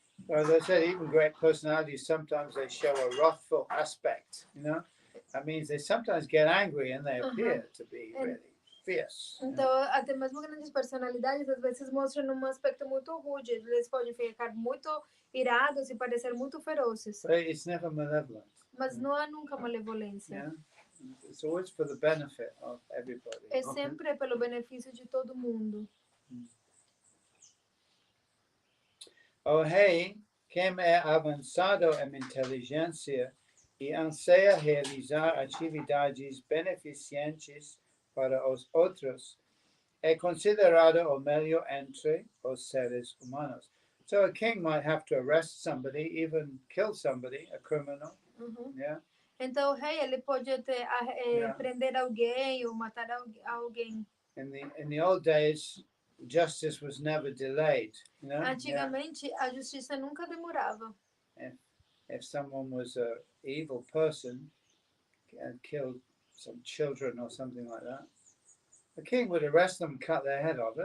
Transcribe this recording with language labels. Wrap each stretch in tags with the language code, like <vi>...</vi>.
<en>As I said, even great personalities, sometimes they show a wrathful aspect, That means they sometimes get angry and they appear to be really fierce.</en> <pt>Então, até mesmo grandes personalidades, às vezes mostram um aspecto muito rude. Eles podem ficar muito irados e parecer muito ferozes.</pt> <en>But it's never malevolent.</en> <pt>Mas não há nunca malevolência.</pt> <en>Yeah? It's always for the benefit of everybody.</en> <pt>É sempre pelo benefício de todo mundo.</pt> <en>Oh, hey,</en> <pt>quem é avançado em inteligência e anseia realizar atividades beneficentes para os outros é considerado o melhor entre os seres humanos.</pt> <en>So a king might have to arrest somebody, even kill somebody, a criminal. Yeah.</en> <pt>Então o rei ele pode até</pt> <en>Yeah.</en> <pt>prender alguém ou matar alguém.</pt> <en>In the old days, justice was never delayed. You know?</en> <pt>Antigamente a justiça nunca demorava.</pt> <en>If someone was an evil person and killed some children or something like that, the king would arrest them, cut their head off.</en>